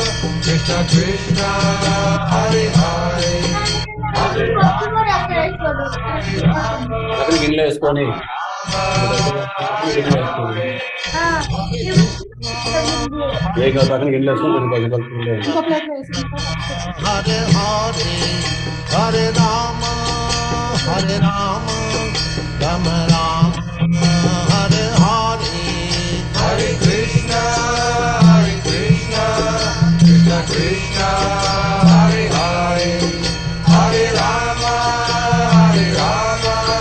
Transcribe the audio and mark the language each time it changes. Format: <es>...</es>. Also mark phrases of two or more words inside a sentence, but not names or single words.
<sa>Krishna Krishna Hare Hare Hare Rama</sa> <te>అక్కడ గిన్నెలో వేసుకొని గిన్నెలో వేసుకొని ఏ కాదు అక్కడ గిన్నెలో వేసుకొని ఇంకో ప్లేట్ లో వేసి</te> <sa>Hare Hare Hare Rama Hare Rama Rama Rama Hare Hare Hare Krishna Krishna Krishna Hare Hare Hare Rama Rama</sa>